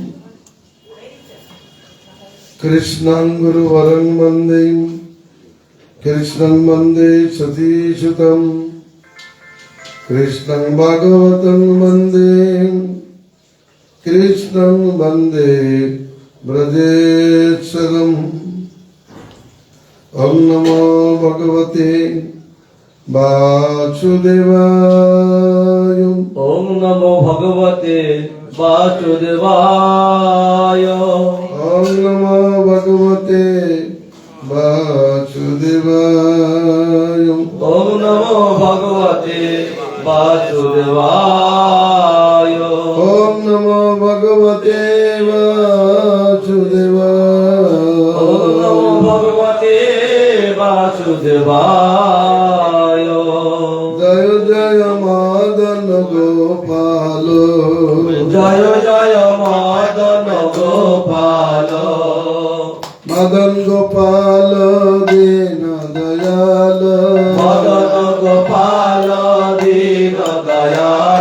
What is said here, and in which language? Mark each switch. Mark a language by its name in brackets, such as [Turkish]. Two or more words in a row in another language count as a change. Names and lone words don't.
[Sanskrit] কৃষ্ণং গুরুবরং বন্দে কৃষ্ণং বন্দে সতীসুতং কৃষ্ণং ভাগবতং বন্দে কৃষ্ণং বন্দে ব্রজেশ্বরম। ওম নমো ভগবতে বাসুদেবায়। ওম নমো ভগবতে বাসুদেবায়। ওম নমো ভগবতে বাসুদেবায়। ওম নমো ভগবতে বাসুদেবায়। ওম নমো ভগবতে বাসুদেবায়। ওম নমো ভগবতে বাসুদেবায়। [Bangla] জয় জয় মদন গোপাল জয় জয় মদন গোপাল। মদন গোপাল দীন দয়াল। মদন গোপাল দীন দয়াল।